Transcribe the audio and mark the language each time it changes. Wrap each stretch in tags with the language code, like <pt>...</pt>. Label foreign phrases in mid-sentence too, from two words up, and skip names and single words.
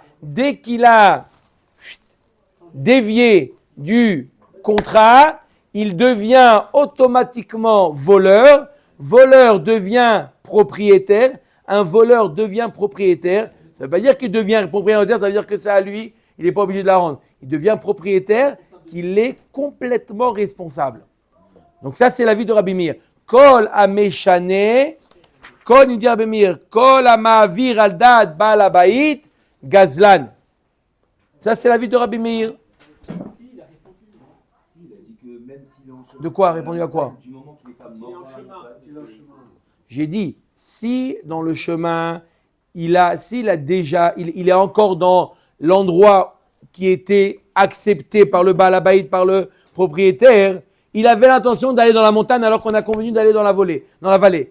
<fr>Dès qu'il a dévié du contrat, il devient automatiquement voleur. Voleur devient propriétaire. Un voleur devient propriétaire. Ça ne veut pas dire qu'il devient propriétaire, ça veut dire que c'est à lui, il n'est pas obligé de la rendre. Il devient propriétaire, qu'il est complètement responsable. Donc ça, c'est l'avis de Rabbi Meir.</fr> <he>כל המשנה, כל,</he> <fr>il dit</fr> <he>Rabbi Meir, כל המעביר על דעת בעל הבית, גזלן.</he> <fr>Ça, c'est l'avis de Rabbi Meir. De quoi? Répondu à quoi? J'ai dit, si dans le chemin, il est encore dans l'endroit qui était accepté par le</fr> <he>בעל הבית,</he> <fr>par le propriétaire, il avait l'intention d'aller dans la montagne alors qu'on a convenu d'aller dans la vallée.</fr>